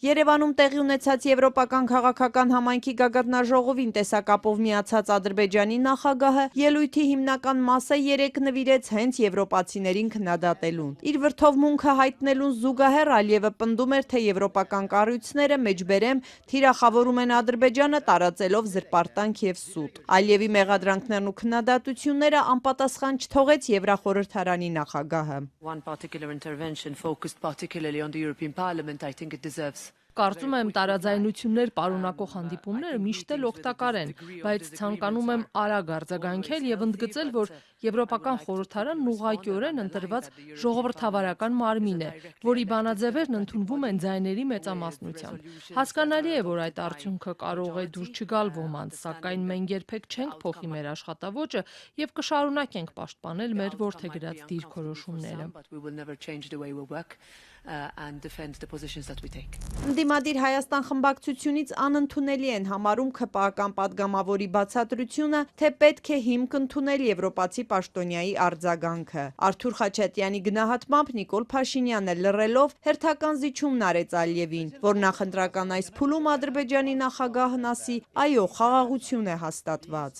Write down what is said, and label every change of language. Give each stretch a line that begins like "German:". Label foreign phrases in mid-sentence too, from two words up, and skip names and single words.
Armenian: Երևանում տեղի ունեցած Եվրոպական քաղաքական համայնքի գագաթնաժողովին տեսակապով միացած Ադրբեջանի նախագահը ելույթի հիմնական մասը երեկ նվիրեց հենց եվրոպացիներին քննադատելուն։ Իր վրդովմունքը հայտնելուն զուգահեռ Ալիևը պնդում էր, թե եվրոպական կառույցները մեջբերեմ թիրախավորում են Ադրբեջանը տարածելով զրպարտանք եւ սուտ։ Ալիևի մեղադրանքներն ու քննադատությունները անպատասխան չթողեց Եվրախորհրդարանի նախագահը։
English: Particularly on the European Parliament, I think it deserves.
Armenian: Կարծում եմ տարաձայնություններ պարունակող հանդիպումները միշտ էլ օգտակար են, բայց ցանկանում եմ արագ արձագանքել եւ ընդգծել, որ Եվրոպական խորհրդարանն ուղղակիորեն ընտրված ժողովրդավարական մարմին է, որի բանաձևերն ընդունվում են ձայների մեծամասնությամբ։ Հասկանալի է, որ այդ արդյունքը կարող է դուր չգալ ոմանց, սակայն մենք երբեք չենք փոխի մեր աշխատավոճը եւ կշարունակենք պաշտպանել մեր որդեգրած դիրքորոշումները։
English: And defend the positions that we take.
Armenian: Ընդդիմադիր Հայաստան խմբակցությունից անընդունելի են համարում ՔՊԱ-կան падգամավորի բացատրությունը, թե պետք է հիմք ընդունել եվրոպացի պաշտոնյայի արձագանքը։ Արթուր Խաչատյանի գնահատմամբ Նիկոլ Փաշինյանը լռելով հերթական զիջումն արեց Ալիևին, որ նախընտրական այս փուլում Ադրբեջանի նախագահն ասի, այո, խաղաղություն է հաստատված։